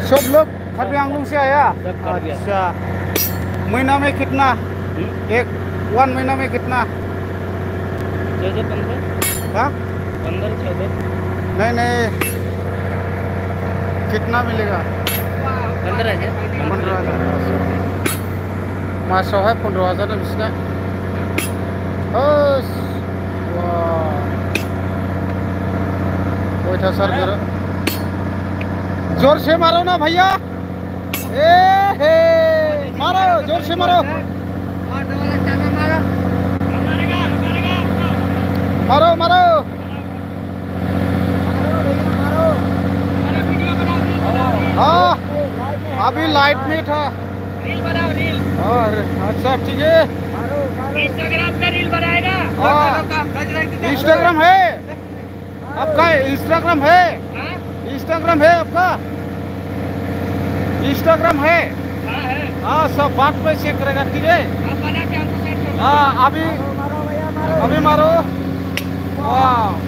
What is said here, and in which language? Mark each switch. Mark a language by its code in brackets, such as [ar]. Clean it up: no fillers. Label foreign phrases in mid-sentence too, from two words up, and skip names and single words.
[hi] सब लोग कार्बी आंगलों से आया सब कार्बी आंगलों। अच्छा महीना में कितना एक 1 महीना में कितना 14-15 हाँ 15-14 नहीं नहीं कितना मिलेगा 15,000 15,000 मासावहाय 15,000 बिसिना ओस वाह अयथासार गोरो जोर से मारो ना भैया ए हे मारो जोर से मारो मारो मारो हाँ अभी लाइट में था रील बनाओ रील। और अच्छा ठीक है इंस्टाग्राम पे रील बनाएगा। इंस्टाग्राम है आपका इंस्टाग्राम है इंस्टाग्राम है आपका इंस्टाग्राम है हाँ सब बात पे चेक करेगा ठीक है हाँ अभी मारो वाह